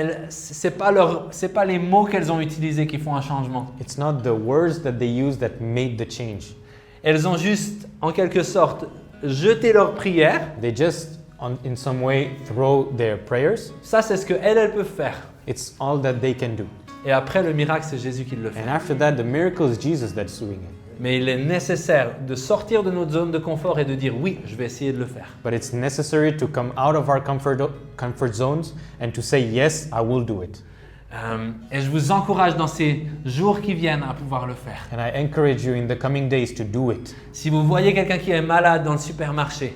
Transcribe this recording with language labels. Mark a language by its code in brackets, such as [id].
[fr] c'est pas les mots qu'elles ont utilisés qui font un changement. [en] it's not the words that they use that made the change. [fr] Elles ont juste, en quelque sorte, jeté leur prière. [en] They just, in some way, throw their prayers. [fr] Ça, c'est ce qu'elles peuvent faire. [en] It's all that they can do. [fr] Et après, le miracle, c'est Jésus qui le fait. [en] And after that, the miracle is Jesus that's doing it. [fr] Mais il est nécessaire de sortir de notre zone de confort et de dire oui, je vais essayer de le faire. [en] But it's necessary to come out of our comfort zones and to say, yes, I will do it. [fr] Et je vous encourage dans ces jours qui viennent à pouvoir le faire. [en] And I encourage you in the coming days to do it. [fr] Si vous voyez quelqu'un qui est malade dans le supermarché,